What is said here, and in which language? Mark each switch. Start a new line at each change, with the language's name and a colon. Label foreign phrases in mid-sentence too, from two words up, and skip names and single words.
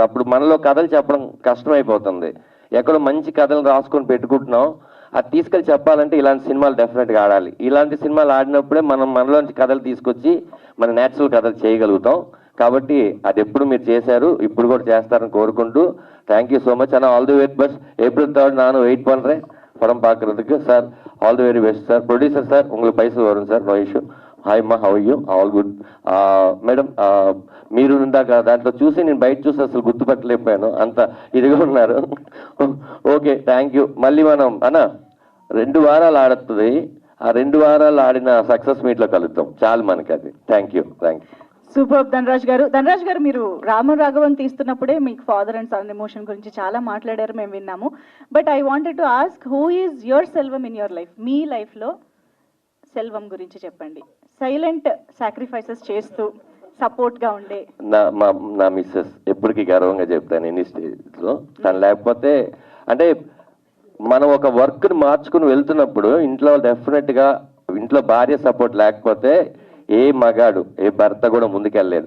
Telugu: అప్పుడు మనలో కథలు చెప్పడం కష్టమైపోతుంది. ఎక్కడో మంచి కథలు రాసుకొని పెట్టుకుంటున్నాం, అది తీసుకెళ్ళి చెప్పాలంటే ఇలాంటి సినిమాలు డెఫినెట్గా ఆడాలి. ఇలాంటి సినిమాలు ఆడినప్పుడే మనలోంచి కథలు తీసుకొచ్చి మన నేచురల్ కథలు చేయగలుగుతాం. కాబట్టి అది ఎప్పుడు మీరు చేశారు, ఇప్పుడు కూడా చేస్తారని కోరుకుంటూ
English: thank you so much
Telugu: అన్న.
English: all the very best.
Tamil: April 3rd நானும் வெயிட் பண்ணுறேன் படம் பார்க்கறதுக்கு சார்.
English: all the very best sir.
Tamil: ப்ரொடியூசர் சார், உங்களுக்கு పైసలు వரும் సార్,
English: no issue. hi అమ్మా, how you? all good.
Telugu: మేడం, మీరు ఇందాక దాంట్లో చూసి నేను బయట చూసి అసలు గుర్తుపట్టలేకపోయాను, అంత ఇదిగా ఉన్నారు.
English: okay, thank you.
Telugu: మళ్ళీ మనం అన్న 2 వారాలు ఆడుతుంది, ఆ 2 వారాలు ఆడిన సక్సెస్ మీట్లో కలుద్దాం చాలు మనకి. అది
English: thank you.
Telugu: సూపర్. ధనరాజ్ గారు మీరు రామరాఘవం తీస్తున్నప్పుడే మీకు
English: father and son emotion
Telugu: గురించి చాలా మాట్లాడారు, మేము విన్నాము.
English: but I wanted to ask, who is your Selvam in your life?
Telugu: మీ లైఫ్లో సెల్వం గురించి చెప్పండి.
English: silent sacrifices
Telugu: చేస్తూ సపోర్ట్గా ఉండే నా మిస్సెస్. ఎప్పటికీ గర్వంగా చెప్తాను ఎన్ని స్టేజ్లో. తను లేకపోతే అంటే మనం ఒక వర్క్ని మార్చుకుని వెళ్తున్నప్పుడు ఇంట్లో డెఫినెట్గా, ఇంట్లో భార్య సపోర్ట్ లేకపోతే ఏ మగాడు, ఏ భర్త కూడా ముందుకెళ్ళలేదు.